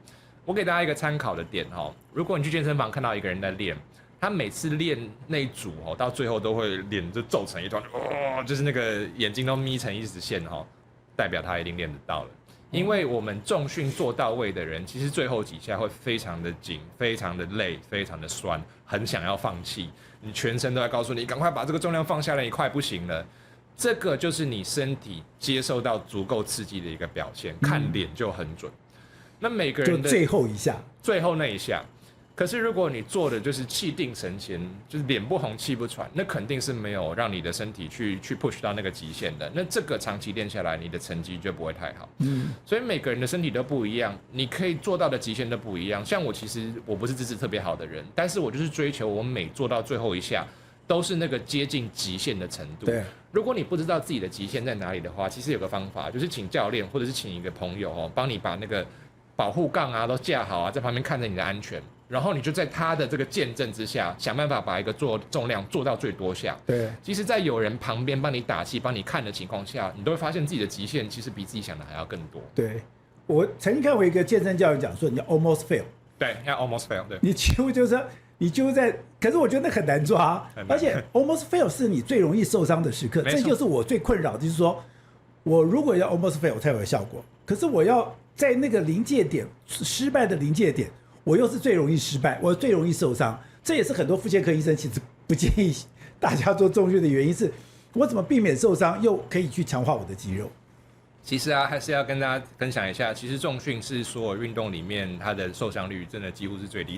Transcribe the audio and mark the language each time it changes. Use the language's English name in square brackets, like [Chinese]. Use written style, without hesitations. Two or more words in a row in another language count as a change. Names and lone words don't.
[Chinese] 我給大家一個參考的點如果你去健身房看到一個人在練，他每次練那一組到最後都會臉就皺成一團，就是那個眼睛都眯成一直線代表他一定練得到了。因為我們重訓做到位的人，其實最後幾下會非常的緊，非常的累，非常的酸，很想要放棄。你全身都在告訴你，趕快把這個重量放下來，你快不行了。這個就是你身體接受到足夠刺激的一個表現，看臉就很準。那每個人的就最後一下，最後那一下，可是如果你做的就是气定神閒，就是臉不紅氣不喘，那肯定是沒有讓你的身體去 push 到那個極限的。那這個長期練下來，你的成績就不會太好。所以每個人的身體都不一樣，你可以做到的極限都不一樣。像我其實我不是资質特別好的人，但是我就是追求我每做到最後一下，都是那個接近極限的程度。對，如果你不知道自己的極限在哪裡的話，其實有個方法，就是請教練或者是請一個朋友幫你把那個保護槓都架好在旁邊看着你的安全，然後你就在他的這個見證之下，想辦法把一個做重量做到最多下。对，其實，在有人旁邊幫你打氣、幫你看的情況下，你都會發現自己的極限其實比自己想的還要更多。對，我曾經看過一個健身教練講說，你要 [English] almost fail。 [Chinese] 對，要 [English] almost fail。 [Chinese] 對，你幾乎就是你就在，可是我覺得那很難抓，而且 [English] almost fail [Chinese] 是你最容易受傷的時刻。這就是我最困擾，就是說我如果要 [English] almost fail [Chinese] 才有效果，可是我要在那個臨界點失敗的臨界點，我又是最容易失敗，我最容易受傷。這也是很多復健科醫生其實不建議大家做重訓的原因，是我怎麼避免受傷，又可以去強化我的肌肉。其實還是要跟大家分享一下，其實重訓是所有運動裡面它的受傷率真的幾乎是最低。